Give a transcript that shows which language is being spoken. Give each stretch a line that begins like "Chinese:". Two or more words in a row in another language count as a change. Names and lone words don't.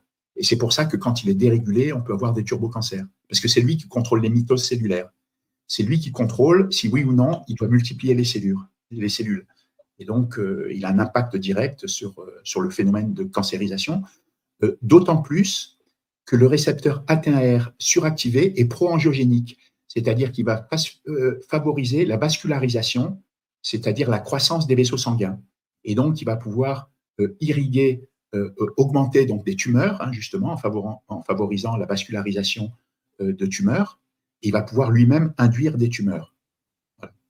French: Et c'est pour ça que quand il est dérégulé, on peut avoir des turbocancers. Parce que c'est lui qui contrôle les mitoses cellulaires. C'est lui qui contrôle si oui ou non, il doit multiplier les cellules. Et donc, il a un impact direct sur le phénomène de cancérisation, d'autant plus que le récepteur AT1R suractivé est pro-angiogénique, c'est-à-dire qu'il va favoriser la vascularisation, c'est-à-dire la croissance des vaisseaux sanguins. Et donc, il va pouvoir irriguer, augmenter donc, des tumeurs, hein, justement, en favorisant la vascularisation de tumeurs. Et il va pouvoir lui-même induire des tumeurs.